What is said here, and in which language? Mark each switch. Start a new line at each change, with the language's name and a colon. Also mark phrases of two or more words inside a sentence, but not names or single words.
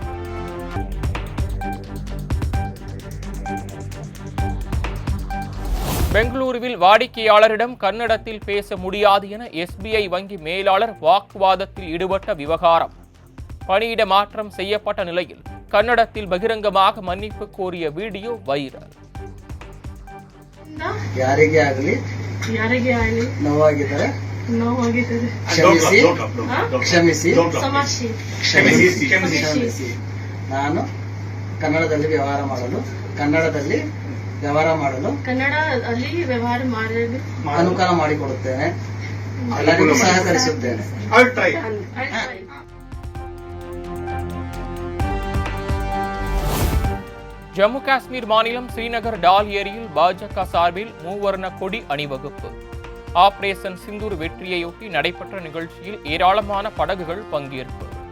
Tamil: பெங்களூருவில் வாடிக்கையாளரிடம் கன்னடத்தில் பேச முடியாது என SBI வங்கி மேலாளர் வாக்குவாதத்தில் ஈடுபட்ட விவகாரம். பணியிட மாற்றம் செய்யப்பட்ட நிலையில் கன்னடத்தில் பகிரங்கமாக மன்னிப்பு கோரிய வீடியோ வைரல்.
Kannada: ಯಾರಿಗೆ ಆಗಲಿ ನೋವಾಗಿದ್ದರೆ ಕ್ಷಮಿಸಿ ನಾನು ಕನ್ನಡದಲ್ಲಿ ವ್ಯವಹಾರ ಮಾಡಲು ಅನುಕೂಲ ಮಾಡಿಕೊಡುತ್ತೇನೆ, ಎಲ್ಲರಿಗೂ ಸಹಕರಿಸುತ್ತೇನೆ.
Tamil: ஜம்மு காஷ்மீர் மாநிலம் ஸ்ரீநகர் டால் ஏரியில் பாஜக சார்பில் மூவர்ண கொடி அணிவகுப்பு. ஆபரேஷன் சிந்தூர் வெற்றியையொட்டி நடைபெற்ற நிகழ்ச்சியில் ஏராளமான படகுகள் பங்கேற்பு.